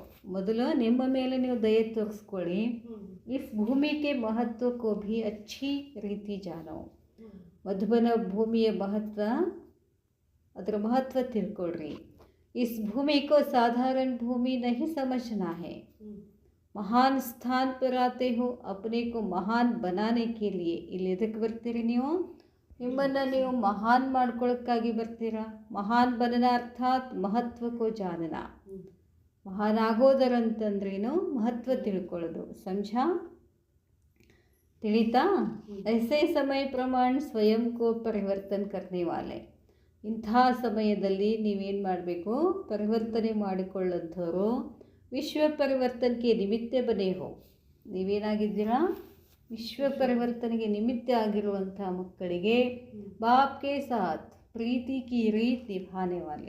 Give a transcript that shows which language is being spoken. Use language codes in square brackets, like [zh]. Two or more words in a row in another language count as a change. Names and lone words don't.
[kn] ಮೊದಲು ನಿಮ್ಮ ಮೇಲೆ ನೀವು ದಯೆ ತೋರಿಸ್ಕೊಳ್ಳಿ. [hi] इस भूमि के महत्व को भी अच्छी रीति जानो. [kn] ಮಧುಬನ ಭೂಮಿಯ ಮಹತ್ವ, ಅದರ ಮಹತ್ವ ತಿಳ್ಕೊಳ್ರಿ. [hi] इस भूमि को साधारण भूमि नहीं समझना है. महान स्थान पर आते हो अपने को महान बनाने के लिए. [kn] ಇಲ್ಲಿ ಎದಕ್ಕೆ ಬರ್ತೀರಿ ನೀವು? ನಿಮ್ಮನ್ನು ನೀವು ಮಹಾನ್ ಮಾಡ್ಕೊಳ್ಳೋಕ್ಕಾಗಿ ಬರ್ತೀರಾ. [hi] महान बनना अर्थात महत्व को जानना. [kn] ಮಹಾನ್ ಆಗೋದರಂತಂದ್ರೇನು? ಮಹತ್ವ ತಿಳ್ಕೊಳ್ಳೋದು. ಸಮझा? ತಿಳಿತಾ? [hi] ऐसे समय प्रमाण स्वयं को परिवर्तन करने वाले. [kn] ಇಂಥ ಸಮಯದಲ್ಲಿ ನೀವೇನು ಮಾಡಬೇಕು? ಪರಿವರ್ತನೆ ಮಾಡಿಕೊಳ್ಳೋಂಥವ್ರು ವಿಶ್ವ ಪರಿವರ್ತನೆಗೆ ನಿಮಿತ್ತ [hi] बने हो. [kn] ನೀವೇನಾಗಿದ್ದೀರಾ? ವಿಶ್ವ ಪರಿವರ್ತನೆಗೆ ನಿಮಿತ್ತ ಆಗಿರುವಂಥ ಮಕ್ಕಳಿಗೆ ಬಾಪ್ಗೆ [hi] साथ प्रीति की रीत निभाने वाले.